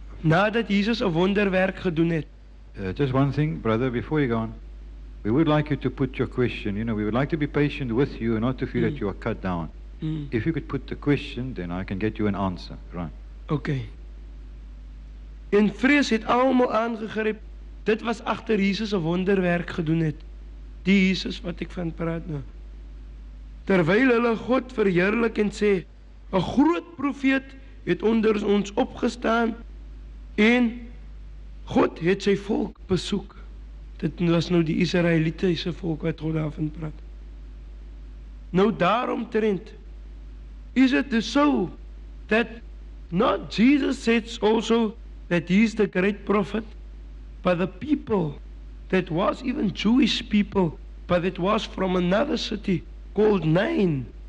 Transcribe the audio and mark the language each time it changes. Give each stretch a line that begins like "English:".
Afrikaans: nadat Jesus 'n wonderwerk gedoen het.
English: Just one thing, brother, before you go on. We would like you to put your question. You know, we would like to be patient with you and not to feel that you are cut down. If you could put the question, then I can get you an answer. Right. Okay.
Afrikaans: En vrees het almal aangegryp. Dit was agter Jesus 'n wonderwerk gedoen het. Die Jesus wat ek van praat nou. Terwyl hulle God verheerlik en sê, 'n groot profeet het onder ons opgestaan en God het sy volk besoek. Dit was nou die Israelitiese volk wat God daarvan praat. Nou daaromtrent
English: is it so that not Jesus says also that he is the great prophet, but the people that was even Jewish people, but it was from another city called Nain.